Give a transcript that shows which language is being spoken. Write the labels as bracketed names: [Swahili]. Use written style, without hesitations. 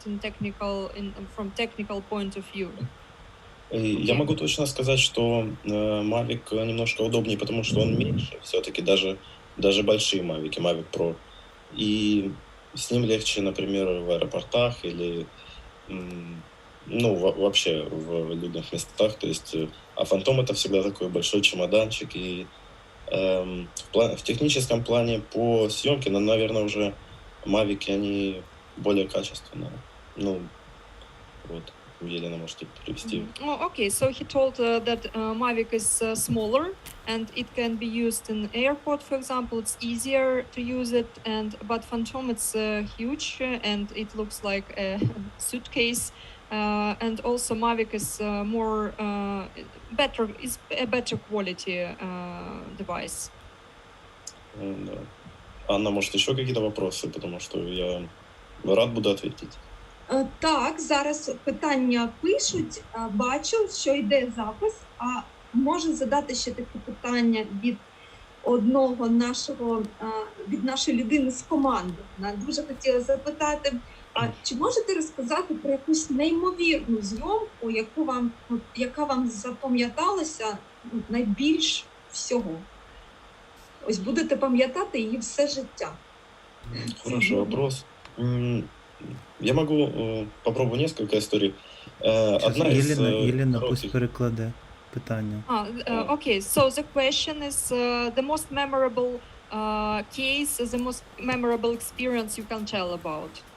[English] From technical point of view. [Russian] Я могу точно сказать, что Mavic немножко удобнее, потому что он меньше, все-таки даже большие Mavic, Mavic Pro. И с ним легче, например, в аэропортах или вообще в людных местах. То есть, а Phantom — это всегда такой большой чемоданчик. И в техническом плане по съемке, наверное, уже Mavic, они более качественные. Елена, можете перевести. [English] Okay, so he told that Mavic is smaller and it can be used in airport, for example. It's easier to use it, but Phantom, it's huge and it looks like a suitcase. And also Mavic is Better quality device. [Russian] Да. Анна, может, еще какие-то вопросы, потому что я рад буду ответить. [Ukrainian] Так, зараз питання пишуть, бачу, що йде запис, а може задати ще таке питання від одного нашого, від нашої людини з команди. Вона дуже хотіла запитати, а чи можете розказати про якусь неймовірну зйомку, яка вам запам'яталася найбільш всього? Ось будете пам'ятати її все життя. [Russian] Хороший вопрос. Я могу попробую несколько историй. Одна из [Ukrainian] Єлена пусть [Russian] коротких. [Ukrainian] перекладе питання. [English] Okay, so the question is the most memorable case, the most memorable experience you can tell about.